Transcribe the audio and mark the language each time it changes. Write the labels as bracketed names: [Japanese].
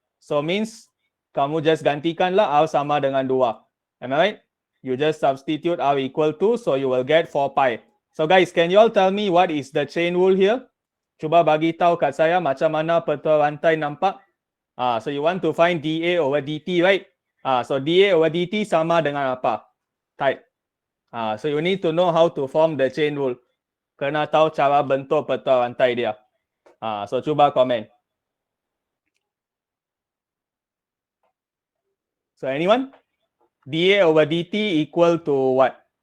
[Malay] So means kamu just gantikanlah R sama dengan 2. [English] Am I right? You just substitute R equal to, so you will get 4 pi. So guys, can you all tell me what is the chain rule here? [Malay] Cuba bagi tahu kat saya macam mana petua rantai nampak. [English] So you want to find dA over dt, right? [Malay] So dA over dt sama dengan apa? [English] Type. So you need to know how to form the chain rule. [Malay] Kena tahu cara bentuk petua rantai dia. So cuba komen. [English] So anyone? dA over dt equal to what?